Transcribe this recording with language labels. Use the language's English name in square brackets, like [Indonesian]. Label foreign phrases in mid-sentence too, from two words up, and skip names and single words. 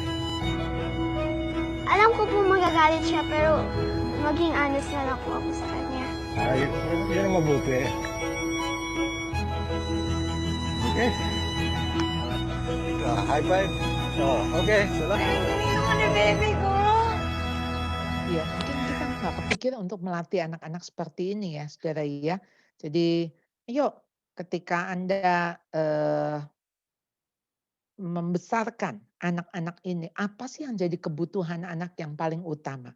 [Filipino] Alam ko po magagalit siya, pero maging honest na lang po ako sa kanya. Yan ang mabuti. Okay. [English] High five. Okay. Salamat. [Filipino] Galing naman ni baby ko. [Indonesian] Ya, mungkin kita nggak kepikir untuk melatih anak-anak seperti ini ya, saudara ya. Jadi, yuk ketika Anda membesarkan anak-anak ini, apa sih yang jadi kebutuhan anak yang paling utama?